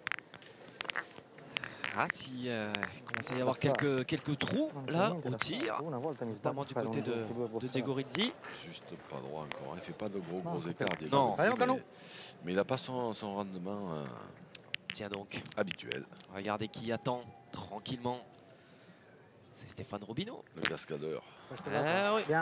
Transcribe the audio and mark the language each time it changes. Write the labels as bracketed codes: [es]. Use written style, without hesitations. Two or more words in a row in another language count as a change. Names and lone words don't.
[fr] Ah, si il commence à y avoir quelques trous là au tir, [it] Una volta mi [fr] notamment [it] sbaglio [fr] du [it] a fare [fr] côté [it] due [fr] de [it] bozzate. Diego Rizzi. [fr] Juste pas droit encore. Il fait pas de gros c'est écarts. pas- [it] Diego Non. Rizzi, [fr] Allez, mon canon. mais il n'a pas son rendement Tiens donc, habituel. regardez qui attend tranquillement. C'est Stéphane Robineau. Le cascadeur. Ah oui.